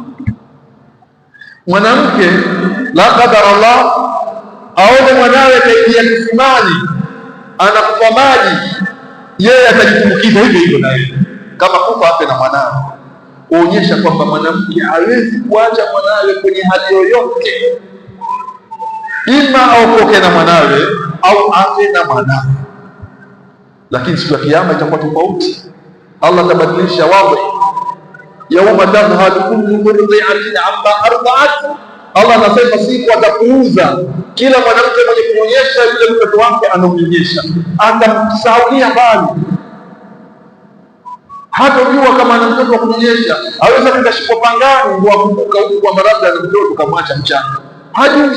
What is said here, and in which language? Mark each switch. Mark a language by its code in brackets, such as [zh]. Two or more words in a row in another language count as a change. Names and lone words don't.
[sw] Mwanamke [ar] لا قدر الله [sw] aone mwanawe kaingia kisimani anakufa maji, yeye atajitumbukiza hivyo hivyo na yeye, kama kufa ape na mwanawe, kuonyesha kwamba mwanamke hawezi kuacha mwanawe kwenye hali yoyote, ima aokoke na mwanawe au afe na mwanawe. Lakini siku ya Kiyama itakuwa tofauti. Allah atabadilisha wawe, [ar] يوم تذهل كل مرضعة عما أرضعت. [sw] Allah anasema siku atapuuza kila mwanamke mwenye kuonyesha yule mtoto wake anamnyonyesha, atamsahaulia mbali, hatojua kama ana mtoto wa kunyonyesha. Aweza kwenda shiko pangani ndio akumbuka huko kwa labda na mtoto kamwacha mchanga, hajui.